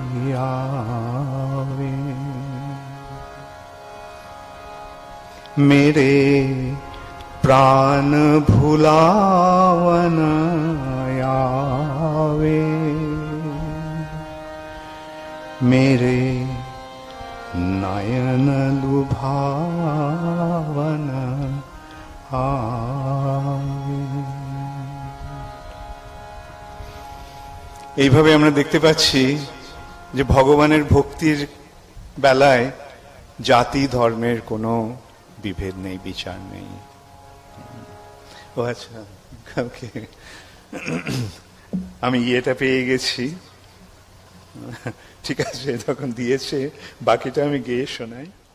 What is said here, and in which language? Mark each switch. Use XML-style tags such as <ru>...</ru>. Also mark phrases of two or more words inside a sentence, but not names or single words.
<hi>आवे मेरे प्राण भुलावन आवे मेरे नयन लुभावन आवे।</hi> <bn>এইভাবে আমরা দেখতে পাচ্ছি যে ভগবানের ভক্তির বেলায় জাতি ধর্মের কোনো বিভেদ নেই, বিচার নেই। ও আচ্ছা, ওকে, আমি ইয়েটা পেয়ে গেছি, ঠিক আছে, তখন দিয়েছে, বাকিটা আমি গেয়ে শোনাই।</bn>